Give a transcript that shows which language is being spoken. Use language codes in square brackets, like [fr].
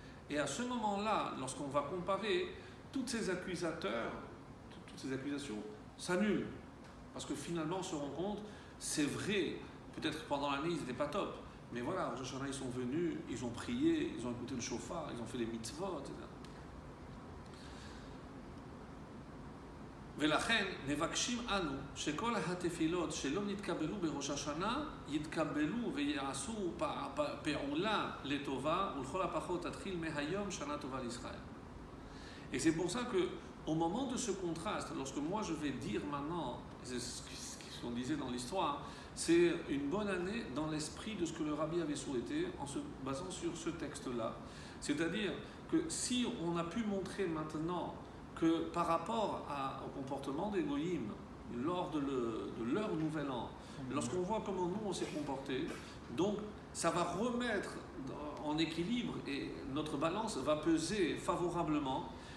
[fr] Et à ce moment-là, lorsqu'on va comparer, toutes ces accusateurs, toutes ces accusations s'annulent. Parce que finalement, on se rend compte, c'est vrai, peut-être que pendant l'année, ils n'étaient pas top. Mais voilà, Rosh Hashanah, ils sont venus, ils ont prié, ils ont écouté le shofar, ils ont fait les mitzvot, etc. [he] ולכן מבקשים אנו שכל התפילות שלא נתקבלו בראש השנה יתקבלו ויעשו פעולה לטובה ולכל הפחות תתחיל מהיום שנה טובה לישראל. [fr] Et c'est pour ça que au moment de ce contraste, lorsque moi je vais dire maintenant, c'est ce qu'on disait dans l'histoire, c'est une bonne année dans l'esprit de ce que le rabbi avait souhaité en se basant sur ce texte-là. C'est-à-dire que si on a pu montrer maintenant que par rapport au comportement des goïms lors de leur nouvel an, lorsqu'on voit comment nous on s'est comporté, donc ça va remettre en équilibre et notre balance va peser favorablement.